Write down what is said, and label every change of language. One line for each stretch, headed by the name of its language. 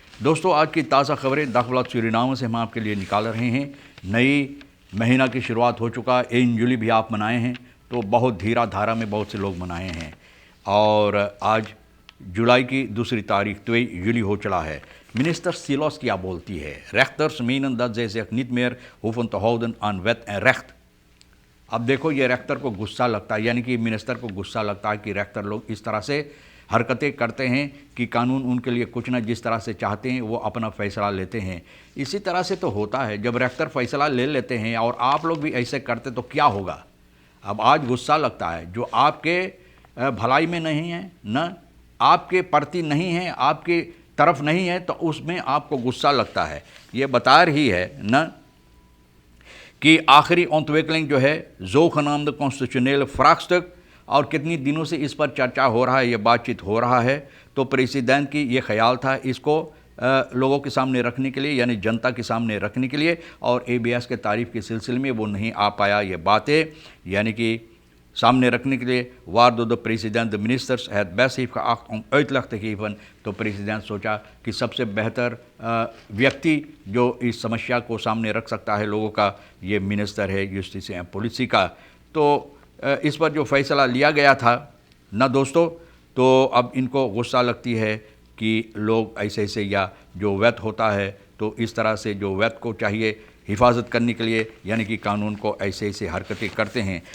Hindi: दोस्तों, आज की ताज़ा खबरें दाखिला सूरीनाम से हम आपके लिए निकाल रहे हैं। नई महीना की शुरुआत हो चुका, 1 जुलाई भी आप मनाए हैं, तो बहुत धीरा धारा में बहुत से लोग मनाए हैं। और आज जुलाई की दूसरी तारीख 2 जुलाई हो चला है। Minister Silos क्या बोलती है?
Dutch: Rechters menen dat zij zich niet meer hoeven te houden aan wet en recht।
Hindi: अब देखो, ये रेख्तर को गुस्सा लगता है, यानी कि मिनिस्टर को गुस्सा लगता है कि रेख्तर लोग इस तरह से हरकतें करते हैं कि कानून उनके लिए कुछ ना जिस तरह से चाहते हैं वो अपना फ़ैसला लेते हैं। इसी तरह से तो होता है, जब रेख्तर फ़ैसला ले लेते हैं और आप लोग भी ऐसे करते तो क्या होगा। अब आज गुस्सा लगता है, जो आपके भलाई में नहीं है, न आपके प्रति नहीं है, आपके तरफ नहीं है, तो उसमें आपको गुस्सा लगता है। ये बता रही है न कि आखिरी ontwikkeling जो है
Dutch: zogenaamde constitutionele vraagstuk,
Hindi: और कितनी दिनों से इस पर चर्चा हो रहा है, ये बातचीत हो रहा है। तो प्रेसिडेंट की ये ख्याल था इसको लोगों के सामने रखने के लिए, यानी जनता के सामने रखने के लिए, और ABS के तारीफ़ के सिलसिले में वो नहीं आ पाया। ये बातें यानी कि सामने रखने के लिए
Dutch: waardoor de president de ministers het best heeft geacht om uitleg te geven।
Hindi: तो प्रेसिडेंट सोचा कि सबसे बेहतर व्यक्ति जो इस समस्या को सामने रख सकता है लोगों का, ये मिनिस्टर है जस्टिस एंड पॉलिसी का। तो इस पर जो फैसला लिया गया था ना दोस्तों, तो अब इनको गुस्सा लगती है कि लोग ऐसे ऐसे, या जो वैध होता है तो इस तरह से जो वैध को चाहिए हिफाजत करने के लिए, यानी कि कानून को ऐसे ऐसे हरकतें करते हैं।